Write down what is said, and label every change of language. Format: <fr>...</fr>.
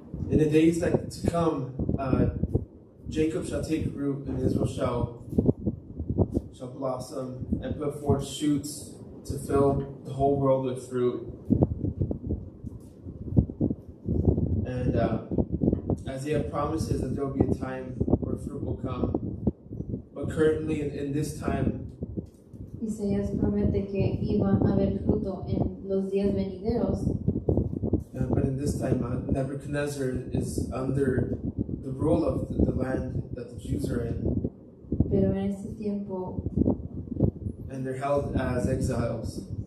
<en>In the days that to come, Jacob shall take root, and Israel shall blossom and put forth shoots to fill the whole world with fruit. And Isaiah promises that there will be a time where fruit will come. But currently, in this time,</en> <es>Isaías promete que iba a haber fruto en los días venideros,</es> <en>but in this time, Nebuchadnezzar is under the rule of the land that the Jews are in,</en> <es>pero en este tiempo,</es> <en>and they're held as exiles.</en>